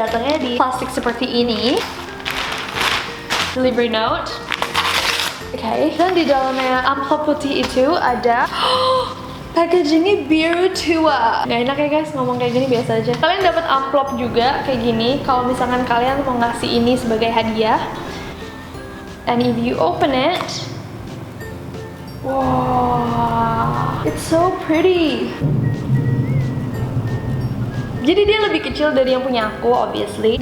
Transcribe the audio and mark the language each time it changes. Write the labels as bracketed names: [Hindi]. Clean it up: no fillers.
[Indonesian] Datangnya di plastik seperti ini. Delivery note. Oke, dan di dalamnya amplop putih itu ada packagingnya biru tua. Gak enak ya guys ngomong kayak gini, biasa aja. Kalian dapat amplop juga kayak gini kalau misalkan kalian mau ngasih ini sebagai hadiah. [English] And if you open it, wow, it's so pretty. [Indonesian] Jadi dia lebih kecil dari yang punya aku, obviously.